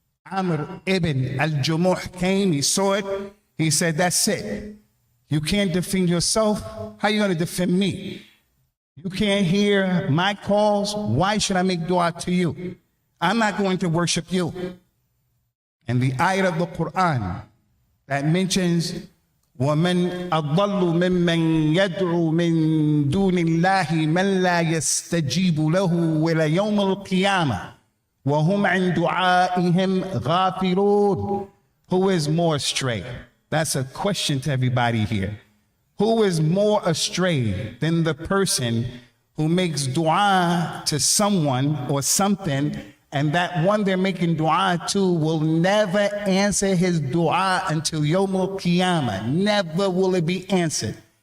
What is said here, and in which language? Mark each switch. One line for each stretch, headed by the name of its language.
English: Amr ibn al-Jumuh came, he saw it. He said, that's it. You can't defend yourself. How are you going to defend me? You can't hear my calls. Why should I make dua to you? I'm not going to worship you. And the ayah of the Quran that mentions
Arabic: وَمَنْ أَضَلُّ مِمَّنْ يَدْعُو مِنْ دُونِ اللَّهِ مَنْ لَا يَسْتَجِيبُ لَهُ وَلَا يَوْمَ الْقِيَامَةِ وَهُمْ عَنْ دُعَائِهِمْ غَافِلُونَ.
English: Who is more astray? That's a question to everybody here. Who is more astray than the person who makes dua to someone or something, and that one they're making dua to will never answer his dua until Yawm al-Qiyamah? Never will it be answered.